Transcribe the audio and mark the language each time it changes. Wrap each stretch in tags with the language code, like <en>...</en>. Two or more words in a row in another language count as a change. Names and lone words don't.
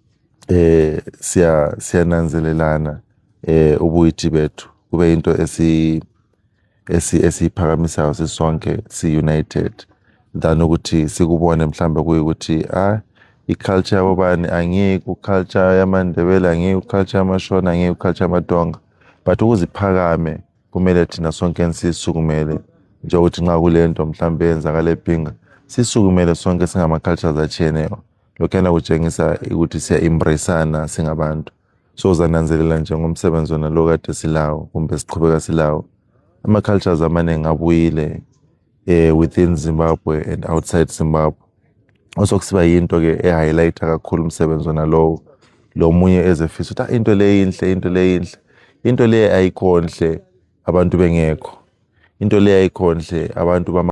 <nd>siyananzelelana ubuyithi bethu kube into esiyiphakamisayo sisonke si-united, than ukuthi sikubone mhlambe kuyukuthi i-culture yabobani angiyi ku-culture yamaNdebele, angiyi ku-culture yamaShona, angiyi ku-culture yamaDonga, but ukuziphakame kumele thina sonke sisukumele, njengokuthi nxa kule nto mhlambe yenzakala ePinga sisukumele sonke singama-cultures achiyeneyo. Lokhuyana kutshengisa ukuthi siya-embrace-ana singabantu. So uzananzelela njengomsebenzi wona lo kade silawo kumbe siqhubeka silawo, ama-cultures amaningi abuyile</nd> <en>within Zimbabwe and outside Zimbabwe.</en> <nd>Osokusiba yinto-ke e-highlighta kakhulu umsebenzi wona lowo, lo munye ezefisa ukuthi into le inhle, into le inhle. Into le ayikho nhle abantu bengekho, into le ayikho nhle abantu</nd>